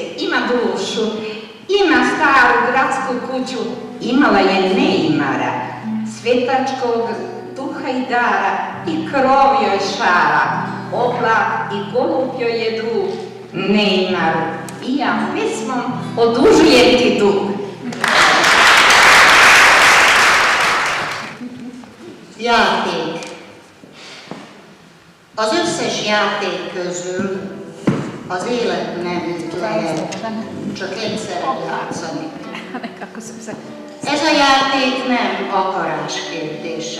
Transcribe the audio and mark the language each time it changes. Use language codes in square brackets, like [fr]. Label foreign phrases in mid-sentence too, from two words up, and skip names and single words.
[sr] ima dušu, ima staru gradsku kuću, imala je neimara, svetačkog duha i dara, i krov joj šara, oblak i golub joj je drug, neimaru, i ja pesmom odužujem ti dug. [hu] Játék. Az összes játék közül az élet nem lehet csak egyszerre játszani. Ez a játék nem akarás kérdése.